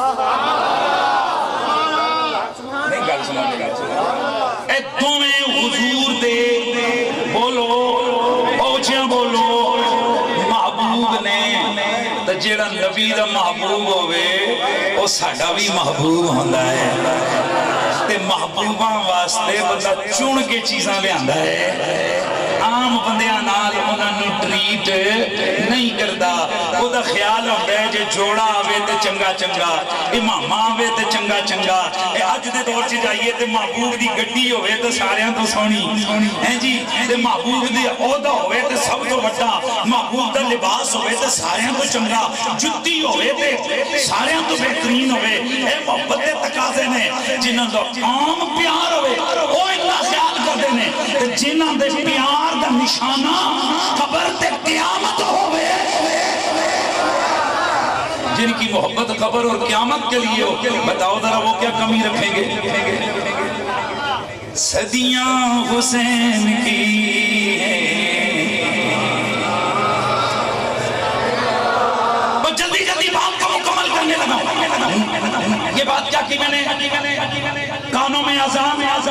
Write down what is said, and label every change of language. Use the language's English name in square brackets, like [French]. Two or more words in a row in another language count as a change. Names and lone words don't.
[Punjabi] نہیں گل سنا اے دومیں حضور دے بولو اوچیاں بولو محبوب نے تو جیڑا نبی دا محبوب ہوئے وہ ساڑا بھی محبوب ہوندہ ہے تے محبوباں واسطے بندہ چون کے چیزاں لے آندہ ہے عام بندیاں نال انہاں نو ٹریٹ نہیں کردا او دا خیال ہوتا ہے جے جوڑا آوے تے چنگا چنگا امام آوے تے چنگا چنگا اے اج دے دور چ جائیے تے محبوب دی گڈی ہوئے تے ساریاں تو سونی ہیں جی تے محبوب دی عہدہ ہوئے تے سب تو بڑا محبوب دا لباس ہوئے تے ساریاں تو چنگا جُتی ہوئے تے ساریاں تو بہترین ہوئے اے محبت دے تقاضے نے جنہاں دا عام پیار ہوئے او اتنا خیال کردے نے تے جنہاں دے پیار دا نشانہ قبر تے قیامت ہوئے [Urdu] جن کی محبت قبر اور قیامت کے لیے ہو بتاؤ ذرا وہ کیا کمی رکھیں گے صدیاں حسین کی بس جلدی جلدی بات کو مکمل کرنے لگا یہ بات کیا کی میں نے کانوں میں اذان